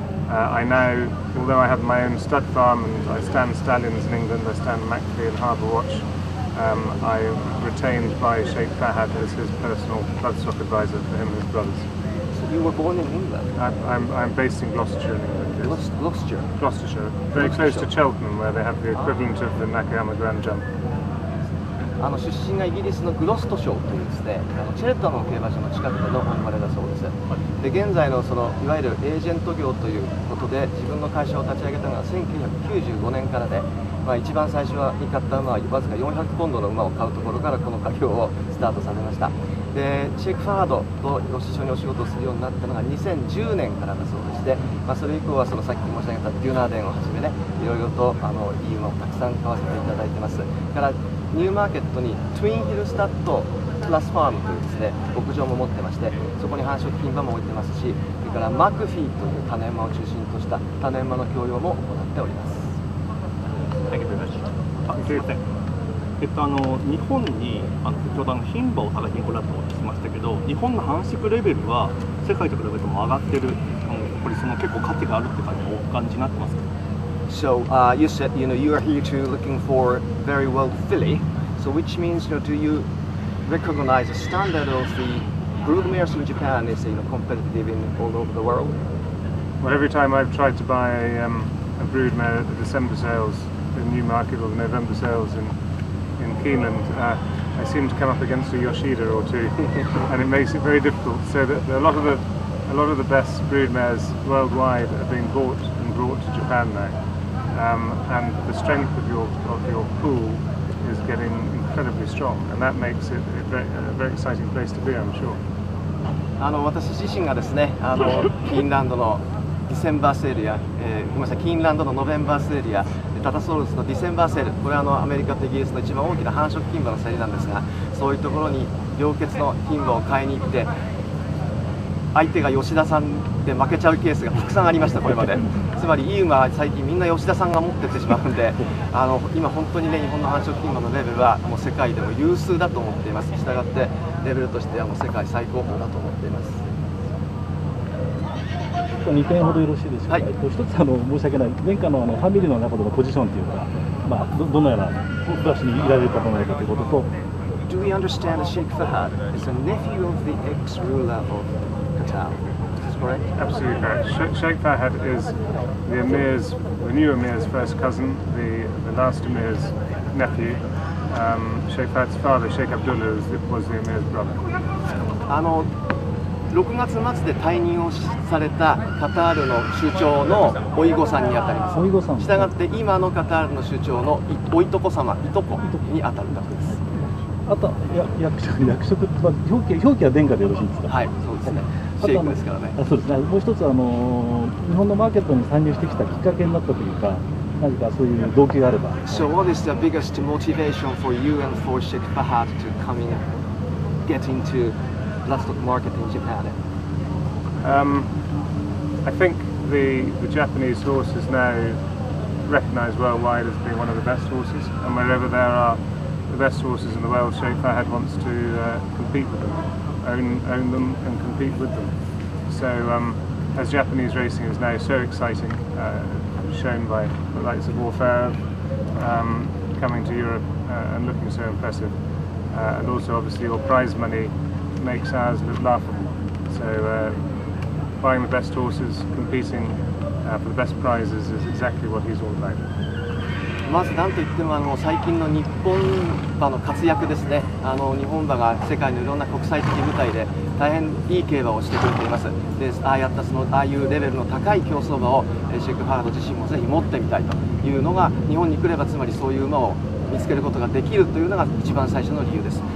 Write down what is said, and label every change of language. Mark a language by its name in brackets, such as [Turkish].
[English] I now, although I have my own stud farm and I stand stallions in England, I stand Mackley and Harbour Watch, I'm retained by Sheikh Fahad as his personal bloodstock advisor for him and his brothers. So you were born in England? I'm based in Gloucestershire in England. Yes. Gloucestershire? Very close to Cheltenham, where they have the equivalent of the Nakayama Grand Jump. [Japanese] 出身がイギリスのグロスト省というですね、チェルトンの競馬場の近くでの生まれだそうです。で現在のいわゆるエージェント業ということで自分の会社を立ち上げたのは1995年からで、一番最初に買った馬はわずか400ポンドの馬を買うところからこの家業をスタートされました。でシェイク・ファードと一緒にお仕事をするようになったのが2010年からだそうでして、それ以降はさっき申し上げたデュナーデンをはじめね、いろいろといい馬をたくさん買わせていただいてます。からニューマーケットにトゥインヒルスタッドプラスファームというですね牧場も持ってまして、そこに繁殖牝馬も置いてますし、それからマクフィーという種馬を中心とした種馬の教養も行っております。すみません。日本に先ほど牝馬を探しに来られたと聞きましたけど、日本の繁殖レベルは世界と比べても上がってる感じですか？ぱりその結構価値があるって感じお感じになってますか？ [English] So you said you are here to looking for very well filly. So which means do you recognize the standard of the broodmares in Japan is competitive in all over the world? Well, every time I've tried to buy a broodmare at the December sales in Newmarket or the November sales in Keeneland, I seem to come up against a Yoshida or two, and it makes it very difficult. So that a lot of the best broodmares worldwide are being bought and brought to Japan now, and the strength of your pool is getting incredibly strong, and that makes it a very exciting place to be, I'm sure. [Japanese] 私自身がですね、キーンランドのディセンバーセールや、ごめんなさい、キーンランドのノベンバーセールやタタソウルスのディセンバーセール、これはアメリカとイギリスの一番大きな繁殖牝馬の競りなんですが、そういうところに良血の牝馬を買いに行って、相手が吉田さんで負けちゃうケースがたくさんありました、これまで。つまりいい馬は最近みんな吉田さんが持ってってしまうんで、今本当にね、日本の繁殖牝馬のレベルはもう世界でも有数だと思っています。したがってレベルとしてはもう世界最高峰だと思っています。 2点ほどよろしいでしょうか。はい、一つ申し訳ない、殿下のファミリーの中でのポジションというか、どのようなブラシにいられる方なのかということと。 [English] Do we understand that Sheikh Fahad is a nephew of the ex-ruler of Qatar? Is this correct? Absolutely correct. Sheikh Fahad is the new Emir's first cousin, the last Emir's nephew. Sheikh Fahad's father, Sheikh Abdullah, was the Emir's brother. [Japanese] 6月末で退任をされたカタールの首長のおいごさんにあたります。したがって今のカタールの首長のおいとこ様、いとこにあたる方です。あと役職、表記は殿下でよろしいんですか？はい、そうですね。シェイクですからね。そうですね。もう一つ日本のマーケットに参入してきたきっかけになったというか、何かそういう動機があれば。 [English] So what is the biggest motivation for you and for Sheikh Fahad to come in, get into bloodstock market in Japan? I think the Japanese horse is now recognised worldwide as being one of the best horses, and wherever there are the best horses in the world, Sheikh Fahad wants to compete with them, own them and compete with them. So as Japanese racing is now so exciting, shown by the likes of Warfare coming to Europe and looking so impressive, and also obviously your prize money makes ours look laughable. So buying the best horses, competing for the best prizes is exactly what he's all about. [Japanese] まず何といっても最近の日本馬の活躍ですね。日本馬が世界のいろんな国際的舞台で大変いい競馬をしてくれています。で、ああいうレベルの高い競走馬をシェイク・ファード自身もぜひ持ってみたいというのが、日本に来ればつまりそういう馬を見つけることができるというのが一番最初の理由です。